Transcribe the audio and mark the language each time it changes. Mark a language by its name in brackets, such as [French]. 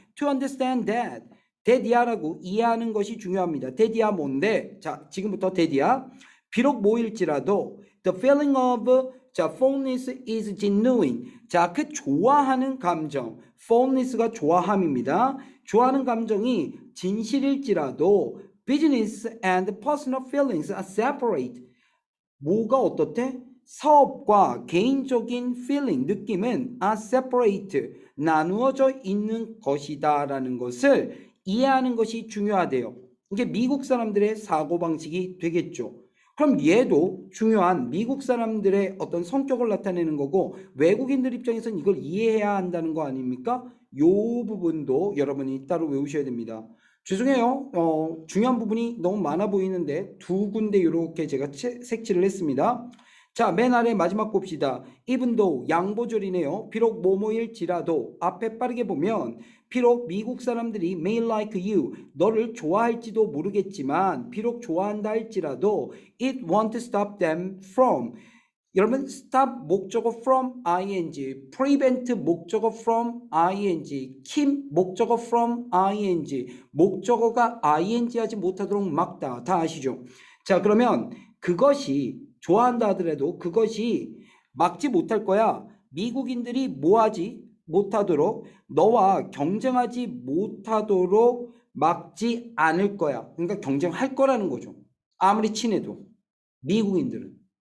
[English] To understand that. [Korean] 대디아라고 이해하는 것이 중요합니다. 대디아 뭔데? 자, 지금부터 대디아. 비록 뭐일지라도 [English] the feeling of 자, fondness is genuine. [Korean] 자, 그 좋아하는 감정, fondness가 좋아함입니다. 좋아하는 감정이 진실일지라도 [English] business and personal feelings are separate. [Korean] 뭐가 어떻대? 사업과 개인적인 feeling, 느낌은 [English] are separate, [Korean] 나누어져 있는 것이다 라는 것을 이해하는 것이 중요하대요. 이게 미국 사람들의 사고방식이 되겠죠. 그럼 얘도 중요한 미국 사람들의 어떤 성격을 나타내는 거고 외국인들 입장에서는 이걸 이해해야 한다는 거 아닙니까? 요 부분도 여러분이 따로 외우셔야 됩니다. 죄송해요. 중요한 부분이 너무 많아 보이는데 두 군데 이렇게 제가 색칠을 했습니다. 자, 맨 아래 마지막 봅시다. [English] even though [Korean] 양보절이네요. 비록 뭐뭐일지라도 앞에 빠르게 보면 비록 미국 사람들이 [English] may like you, [Korean] 너를 좋아할지도 모르겠지만 비록 좋아한다 할지라도 [English] it won't stop them from. [Korean] 여러분 stop 목적어 from ing, prevent 목적어 from ing, keep 목적어 from ing, 목적어가 ing 하지 못하도록 막다. 다 아시죠? 자, 그러면 그것이 좋아한다 하더라도 그것이 막지 못할 거야. 미국인들이 뭐하지 못하도록, 너와 경쟁하지 못하도록 막지 않을 거야. 그러니까 경쟁할 거라는 거죠. 아무리 친해도 미국인들은.